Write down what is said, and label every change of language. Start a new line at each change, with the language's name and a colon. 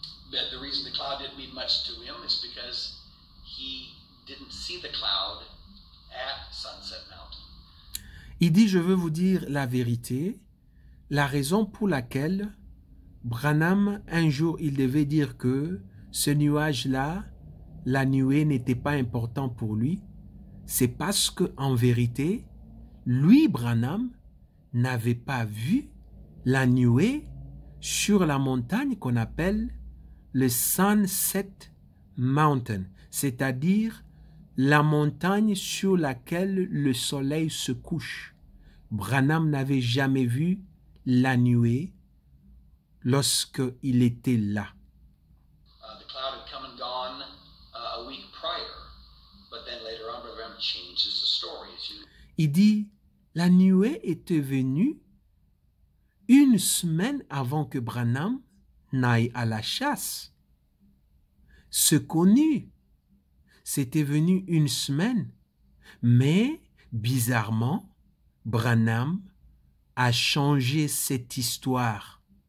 English: But the reason the cloud didn't mean much to him is because he didn't see the cloud at Sunset Mountain.
French: Il dit, je veux vous dire la vérité, la raison pour laquelle Branham, un jour, il devait dire que ce nuage-là, la nuée n'était pas important pour lui, c'est parce que en vérité, lui, Branham, n'avait pas vu la nuée sur la montagne qu'on appelle le Sunset Mountain, c'est-à-dire la montagne sur laquelle le soleil se couche. Branham n'avait jamais vu la nuée lorsqu'il était là.
English: The cloud had come and gone a week prior, but then later on, Brother Branham changes the story.
French: Il dit, la nuée était venue une semaine avant que Branham n'aille à la chasse. Ce connu, c'était venu une semaine, mais bizarrement, Branham a changé cette histoire.